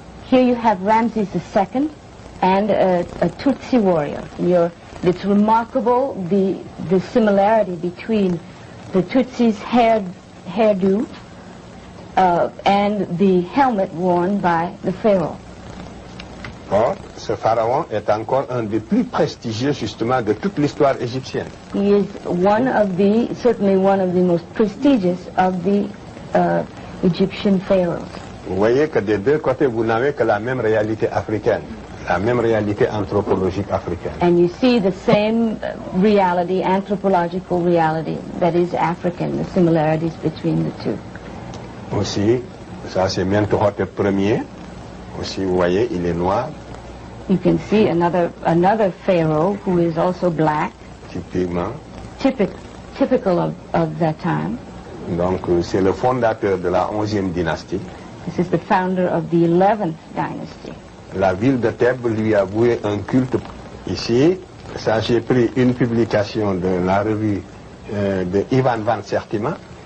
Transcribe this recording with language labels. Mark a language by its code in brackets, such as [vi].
[en] Here you have Ramses II and a Tutsi warrior. It's remarkable the similarity between the Tutsi's hairdo and the helmet worn by the pharaoh. [fr] Or, ce pharaon est encore un des plus prestigieux justement de toute l'histoire égyptienne. [en] He is certainly one of the most prestigious of the Egyptian pharaohs. [fr] Vous voyez que des deux côtés, vous n'avez que la même réalité africaine, la même réalité anthropologique africaine. [en] And you see the same reality, anthropological reality, that is African, the similarities between the two. [fr] Aussi, ça c'est Mentuhotep Ier. Aussi, vous voyez, il est noir. [en] You can see another pharaoh who is also black. [fr] Typiquement. [en] Typical of that time. [fr] Donc, c'est le fondateur de la 11e dynastie. [en] This is the founder of the 11th dynasty. [fr] La ville de Thèbes lui a voué un culte. Ici, ça j'ai pris une publication de la revue de Ivan van Sertima.